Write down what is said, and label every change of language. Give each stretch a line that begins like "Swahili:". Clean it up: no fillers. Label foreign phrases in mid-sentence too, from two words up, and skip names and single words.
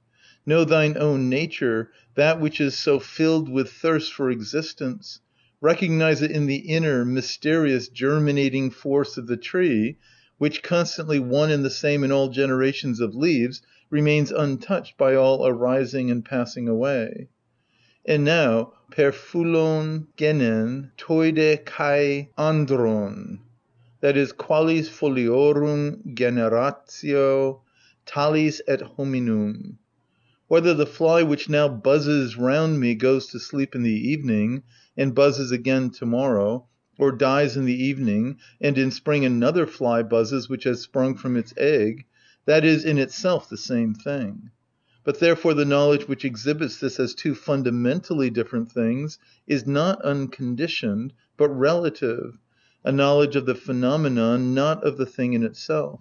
English: Know thine own nature, that which is so filled with thirst for existence. Recognize it in the inner, mysterious, germinating force of the tree, which, constantly one and the same in all generations of leaves, remains untouched by all arising and passing away. And now,
Greek: περ φύλλων γενεὴ τοίηδε καὶ ἀνδρῶν,
English: that is,
Latin: qualis foliorum generatio, talis et hominum.
English: Whether the fly which now buzzes round me goes to sleep in the evening, and buzzes again tomorrow, or dies in the evening, and in spring another fly buzzes which has sprung from its egg, that is in itself the same thing. But therefore the knowledge which exhibits this as two fundamentally different things is not unconditioned, but relative, a knowledge of the phenomenon, not of the thing in itself.